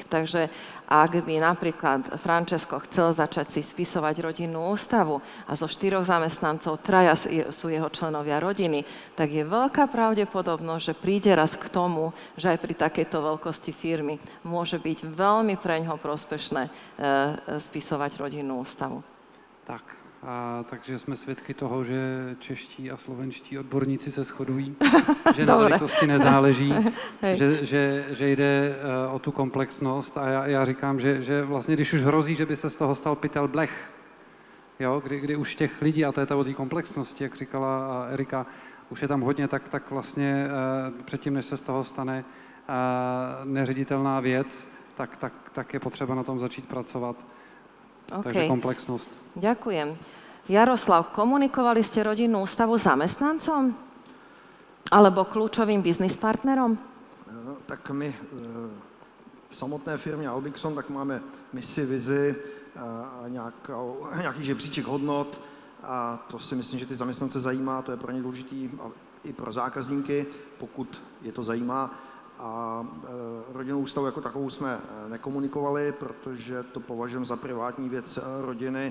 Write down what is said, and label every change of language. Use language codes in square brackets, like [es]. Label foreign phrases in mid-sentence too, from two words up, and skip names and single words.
[sk] Takže ak by napríklad Francesco chcel začať si spisovať rodinnú ústavu a zo 4 zamestnancov 3 sú jeho členovia rodiny, tak je veľká pravdepodobnosť, že príde raz k tomu, že aj pri takejto veľkosti firmy môže byť veľmi preňho prospešné spisovať rodinnú ústavu. Tak. [cs] Takže jsme svědky toho, že čeští a slovenští odborníci se shodují, že na velikosti nezáleží, že jde o tu komplexnost. A já říkám, že vlastně, když už hrozí, že by se z toho stal pytel blech, jo, kdy už těch lidí, a to je to o té komplexnosti, jak říkala Erika, už je tam hodně, tak vlastně předtím, než se z toho stane neředitelná věc, tak je potřeba na tom začít pracovat. Okay. [sk] Takže komplexnosť. Ďakujem. Jaroslav, komunikovali ste rodinnú ústavu zamestnancom? Alebo kľúčovým biznis partnerom? [cs] Tak my v samotné firmě Albixon tak máme misi, vizi a nějaký žebříček hodnot a to si myslím, že ty zaměstnance zajímá, to je pro ně důležitý a i pro zákazníky, pokud je to zajímá. A rodinnou ústavu jako takovou jsme nekomunikovali, protože to považujeme za privátní věc rodiny.